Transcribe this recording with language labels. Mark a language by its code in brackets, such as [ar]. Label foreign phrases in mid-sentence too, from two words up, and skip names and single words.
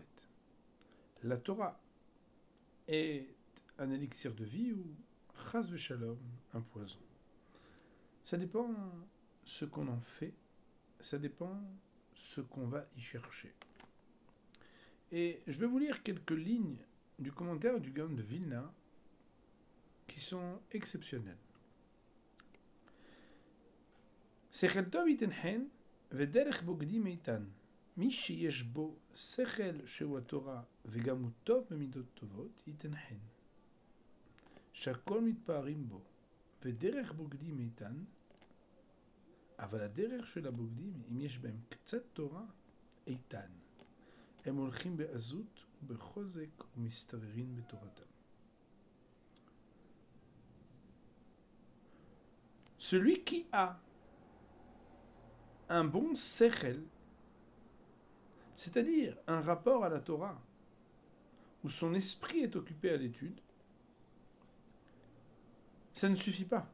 [fr] La Torah est un élixir de vie ou [he] חס ושלום, [fr] un poison. Ça dépend ce qu'on en fait, ça dépend ce qu'on va y chercher. Et je vais vous lire quelques lignes du commentaire du Gaon de Vilna qui sont exceptionnelles. [he] שכל טוב יתן חן, ודרך בוגדים איתן. מי שיש בו שכל שהוא התורה וגם הוא טוב במידות טובות, ייתן חן. שהכל מתפארים בו, ודרך בוגדים איתן, אבל הדרך של הבוגדים, אם יש בהם קצת תורה, איתן. הם הולכים בעזות ובחוזק ומסתררים בתורתם. [fr] Celui qui a un bon sechel, c'est-à-dire un rapport à la Torah, où son esprit est occupé à l'étude, ça ne suffit pas.